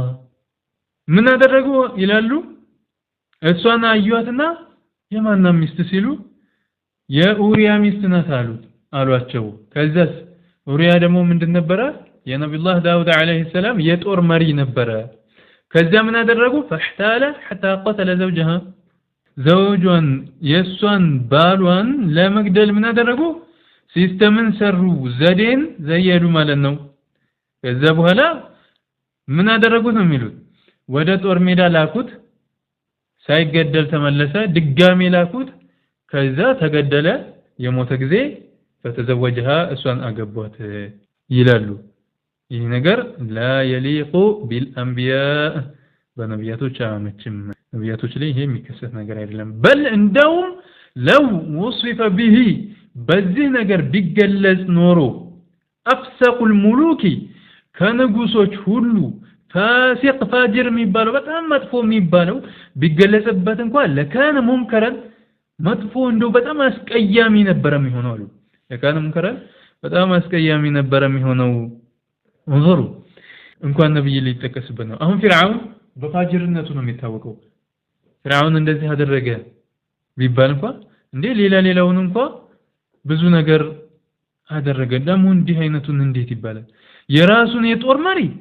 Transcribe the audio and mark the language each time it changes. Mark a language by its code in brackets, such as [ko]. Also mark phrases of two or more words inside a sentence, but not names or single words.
[am] ምን አደረጉ ይላሉ እሷን አዩአትና የማና ሚስት ሲሉ የኡሪያ ሚስት ናት አሏቸው ከዛስ ኡሪያ ደግሞ ምንድን ነበረ የነብዩላህ ዳውድ [ar] عليه السلام [am] የጦር መሪ ነበረ ከዛ ምን አደረጉ [ar] فاحتال حتى قتل زوجها [am] ዘውጇን የሷን ባሏን ለመግደል ምን አደረጉ ሲስተምን ሰሩ ዘዴን ዘየዱ ማለት ነው ከዛ በኋላ ምን አደረጉት ነው የሚሉት ወደ ጦር ሜዳ ላኩት ሳይገደል ተመለሰ ድጋሚ ላኩት ከዛ ተገደለ የሞተ ጊዜ فتزوجها እሷን አገቧት ይላሉ ይህ ነገር [ar] لا يليق بالانبياء [am] በነብያቶች አመችም ነብያቶች ላይ ይሄ የሚከሰት ነገር አይደለም በል እንደውም [ar] لو وصف [am] به በዚህ ነገር ቢገለጽ ኖሮ [ar] افسق الملوك [am] ከንጉሶች ሁሉ ፋሲቅ ፋጅር የሚባለው በጣም መጥፎ የሚባለው ቢገለጽበት እንኳን [ar] لكان منكرا [am] መጥፎ እንደው በጣም አስቀያሚ ነበር የሚሆነው አሉ [ar] لكان منكرا [am] በጣም አስቀያሚ ነበር የሚሆነው انظروا እንኳን ነብይ ሊጠቀስበት ነው አሁን ፍርዓውን በፋጅርነቱ ነው የሚታወቀው ፍርዓውን እንደዚህ አደረገ ቢባል እንኳን እንዴ ሌላውን እንኳን ብዙ ነገር አደረገ ደግሞ እንዲህ አይነቱን እንዴት ይባላል የራሱን የጦር መሪ